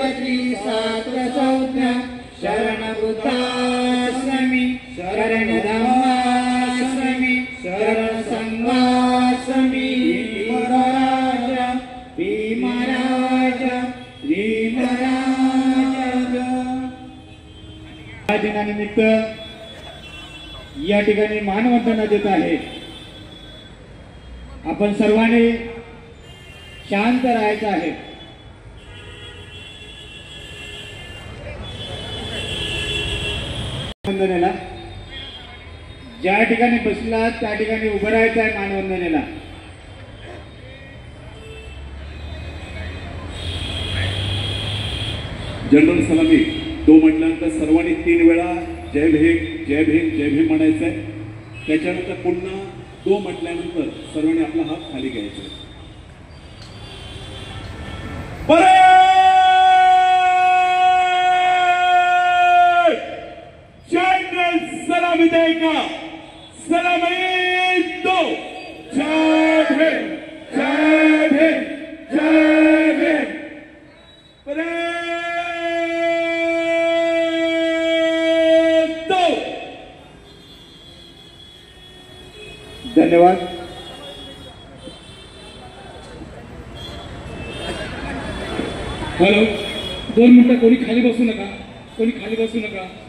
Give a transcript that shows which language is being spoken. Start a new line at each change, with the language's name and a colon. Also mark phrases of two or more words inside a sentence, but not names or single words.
Marathi: शास्त्र संज्ञा शरण बुद्धाश्रमी शरण धम्माश्रमी शरण संघाश्रमी भीमराज या दिनानिमित्त या ठिकाणी मानवंदना देत आहे। आपण सर्वांनी शांत राहायचं आहे। मानवंदनेला ज्या ठिकाणी बसला त्या ठिकाणी उभं राहायचं आहे। मानवंदनेला जनरल सलामी तो म्हटल्यानंतर सर्वांनी 3 वेळा जय भीम जय भीम जय भीम म्हणायचंय। त्याच्यानंतर पुन्हा 2 म्हटल्यानंतर सर्वांनी आपला हात खाली घ्यायचा।
Hindi: जनरल सलामी देगा सलामी दो जय भीम जय भीम जय भीम।
Marathi: धन्यवाद। हॅलो 2 मिनिटं कोणी खाली बसू नका, कोणी खाली बसू नका।